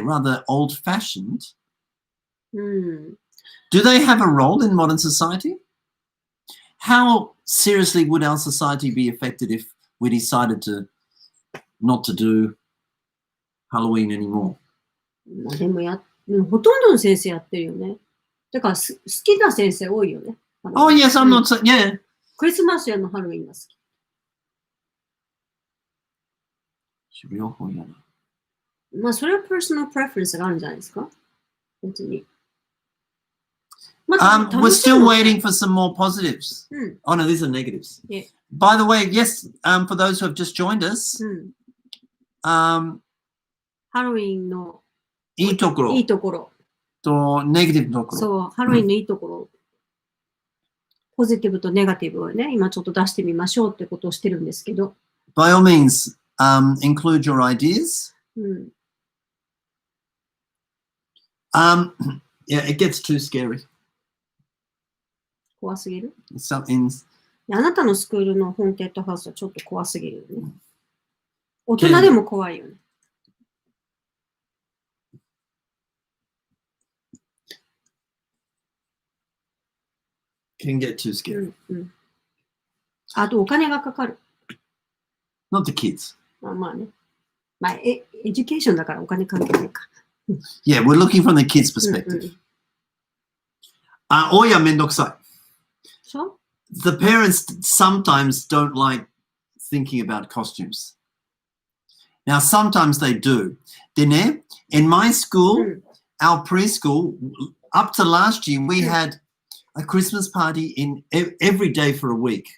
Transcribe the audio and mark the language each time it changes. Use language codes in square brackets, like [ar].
[en] Rather old-fashioned. [ja] うん。 [en] Do they have a role in modern society? How seriously would our society be affected if we decided not to do Halloween anymore? [ja] まあでもほとんどの先生やってるよね。だから好きな先生多いよね。 [en] Oh, yes, I'm not saying, yeah. [ja] クリスマスやのハロウィンが好き。まあそれは [en] personal preference [ja] があるんじゃないですか。別に。 [en] We're still waiting for some more positives. [ja] うん。 [en] Oh, no, these are negatives. Yeah. By the way, yes, for those who have just joined us, [ja] うん。ハロウィンのいいところいいところとネガティブのところ。そう、ハロウィンのいいところ、ポジティブとネガティブをね、今ちょっと出してみましょうってことをしてるんですけど。 [en] By all means, include your ideas. [ja] うん。 [en] Yeah, it gets too scary. [ja] 怖すぎる。 [en] In, [ja] あなたのスクールのホーンテッドハウスはちょっと怖すぎるよね。大人でも怖いよね。 [en] can get too scary. [ja] うんうん、あとお金がかかる。 [en] Not the kids. [ja] まあね。まあ、エデュケーションだからお金関係ないか。 [en] Yeah, we're looking from the kids' perspective. [ja] うんうん、親めんどくさい。そう [en] The parents sometimes don't like thinking about costumes. Now, sometimes they do. [ja] でね、 [en] in my school, our preschool, up to last year, we had a Christmas party in every day for a week.